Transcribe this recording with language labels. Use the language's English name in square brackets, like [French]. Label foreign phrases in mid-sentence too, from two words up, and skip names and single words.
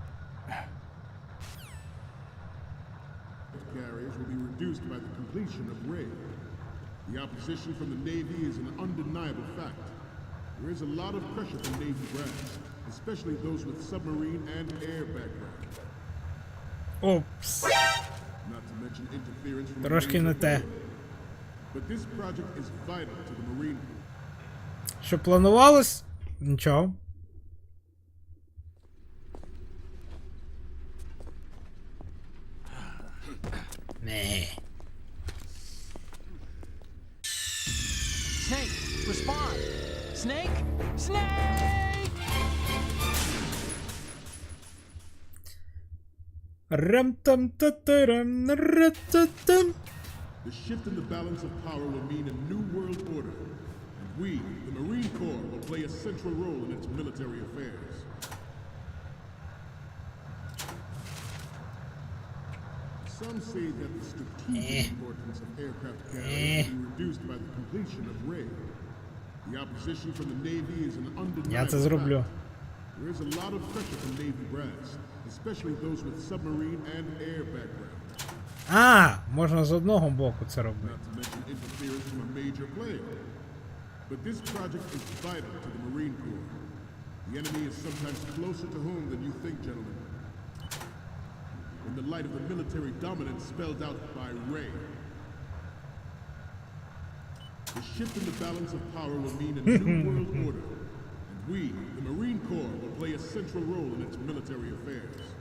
[English] carriers will be reduced by the completion of Ray. The opposition from the Navy is an undeniable fact. There is a lot of pressure from Navy brass, especially those with submarine and air background. Опс. Not to mention interference from [Ukrainian] Трошки не те. [English] But this project is vital to the Marine Corps. [Ukrainian] Що планувалось? Нічого. Не. [English] Snake, respond! Snake! Snake! Рам-там-та-та-рам, ра-та-там. The shift in the balance of power will mean a new world order, and we, the Marine Corps, will play a central role in its military affairs. Some say that the strategic importance of aircraft carriers will be reduced by the completion of Ray. The opposition from the Navy is an [Ukrainian] Я це [English] undeniable [Ukrainian] зроблю. [English] fact. There is a lot of pressure from Navy brass, especially those with submarine and air background. [Ukrainian] А, можна з одного боку це робити. [English] Not to mention interference from a major player. But this project is vital to the Marine Corps. The enemy is sometimes closer to home than you think, gentlemen. In the light of the military dominance spelled out by Ray. The shift in the balance of power will mean a new world order, and we, the Marine Corps, will play a central role in its military affairs.